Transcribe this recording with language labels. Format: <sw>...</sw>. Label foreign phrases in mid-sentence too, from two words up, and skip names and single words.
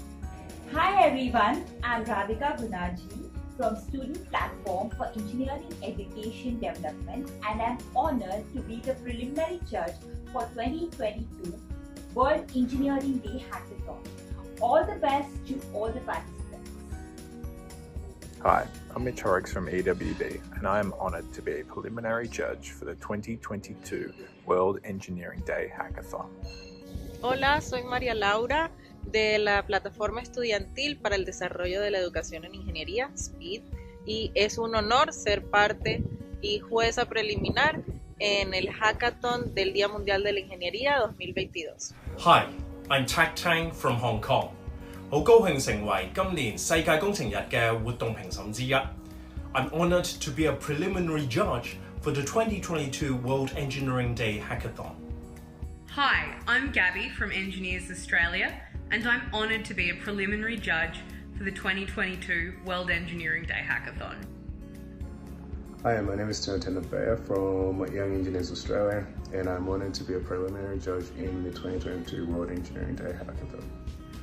<en>Hi everyone, I'm Radhika Gunaji from Student Platform for Engineering Education Development and I'm honoured to be the preliminary judge for 2022 World Engineering Day Hackathon. All the best to all the participants. Hi, I'm Mitch Horrocks from EWB and I am honoured to be a preliminary judge for the 2022 World Engineering Day Hackathon.</en> <es>Hola, soy María Laura de la Plataforma Estudiantil para el Desarrollo de la Educación en Ingeniería, SPEED, y es un honor ser parte y jueza preliminar en el Hackathon del Día Mundial de la Ingeniería 2022.</es> <en>Hi, I'm Tak Tang from Hong Kong.</en> <yue>好高興成為今年世界工程日嘅活動評審之一。</yue> <en>I'm honored to be a preliminary judge for the 2022 World Engineering Day Hackathon. Hi, I'm Gabby from Engineers Australia, and I'm honoured to be a preliminary judge for the 2022 World Engineering Day Hackathon. Hi, my name is Jonathan Abaya from Young Engineers Australia, and I'm honoured to be a preliminary judge in the 2022 World Engineering Day Hackathon.</en>